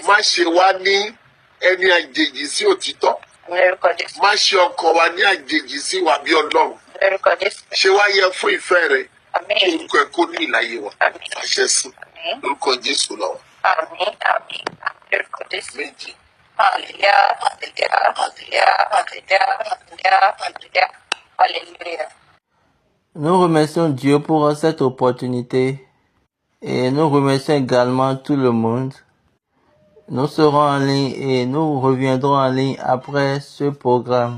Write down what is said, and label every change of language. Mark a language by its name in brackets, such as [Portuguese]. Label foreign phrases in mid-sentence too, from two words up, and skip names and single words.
[Yoruba] Má ṣe wá ní ẹni àjèjì sí òtítọ́. Àmín lórúkọ Jésù. Má ṣe ọkàn wa ní àjèjì sí ìwà bí Ọlọ́run. Àmín lórúkọ Jésù. Ṣé wá yẹ fún ìfẹ́ rẹ Àmín. kí orúkọ ẹ kó ní ìlàyé wa. Àmín. Àṣẹ sí Àmín. lórúkọ Jésù lọ. Àmín. Àmín. Àmín lórúkọ Jésù. Méjì. Hallelujah. Hallelujah. Hallelujah. Hallelujah. Hallelujah. Hallelujah. Hallelujah. [French] Nous remercions Dieu pour cette opportunité et nous remercions également tout le monde. Nous serons en ligne et nous reviendrons en ligne après ce programme.